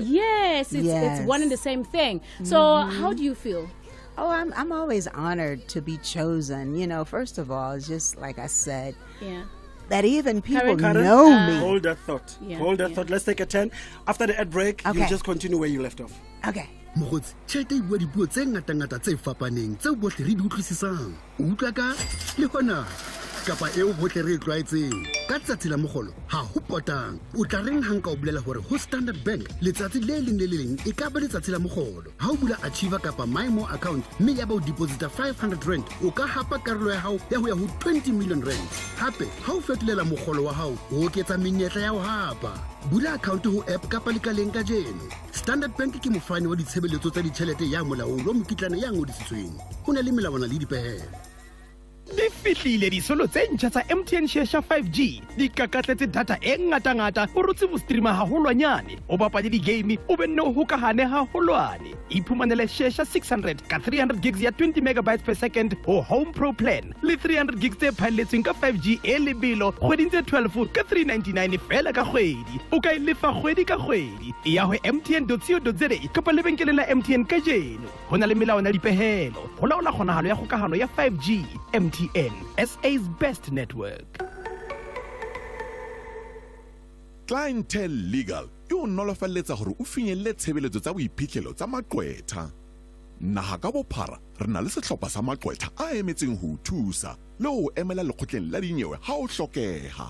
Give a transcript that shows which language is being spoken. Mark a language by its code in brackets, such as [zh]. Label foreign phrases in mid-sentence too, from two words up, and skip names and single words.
[en] Yes, it's one and the same thing. So how do you feel? Oh, I'm always honored to be chosen. You know, first of all, it's just like I said. Yeah. That even people Karyn, know me. Hold that thought. Thought. Let's take a 10. After the ad break, you just continue where you left off. Okay. [st] Mogotsi tšhelete e bua dipuo tse ngata-ngata tse fapaneng tseo bohle re di utlwisisang o utlwa ka le hona kapa eo bohle re e tlwaetseng ka tsatsi la mogolo ha ho potang o tla reng hang ka o bolela hore ho Standard Bank letsatsi le leng le le leng e ka ba letsatsi la mogolo ha o bula Achiever kapa MyMo account mme ya ba o deposita 500 rand o ka hapa karolo ya hao ya ho ya ho 20 million rand hape ha o fetolela mogolo wa hao o oketsa menyetla ya ho hapa bula account ho app kapa lekaleng ka jeno Standard Bank ke mofani wa ditshebeletso tsa ditjhelete ya molaong lo mokitlane ya ngodisitsweng ho na le melawana le dipehelo di fihlile disolo tse ntjha tsa MTN Share 5G di kakatletse data e ngata-ngata o rotse bo streama haholwanyane o bapale di-game o benne o hokahane haholwane iphumanele Share 600 ka 300 gigs ya 20 [en] megabytes per second [st] ho Home Pro plan le 300 gigs tse phalletsweng ka 5G e lebelo kgweding tse 12 ka 399 fela ka kgwedi o ka e lefa kgwedi ka kgwedi e ya ho mtn.co.za kapa lebenkeleng la MTN ka jeno ho na le melawana le dipehelo ho laola kgonahalo ya kgokahano ya 5G MTN, [en] SA's best network. [st] Clientele Legal e o nolofaletsa hore o finyelle tshebeletso tsa boiphihlelo tsa maqwetha. Naha ka bophara re na le sehlopha sa maqwetha a emetseng ho thusa le ho emela lekgotleng la dinyewe ha o hlokeha.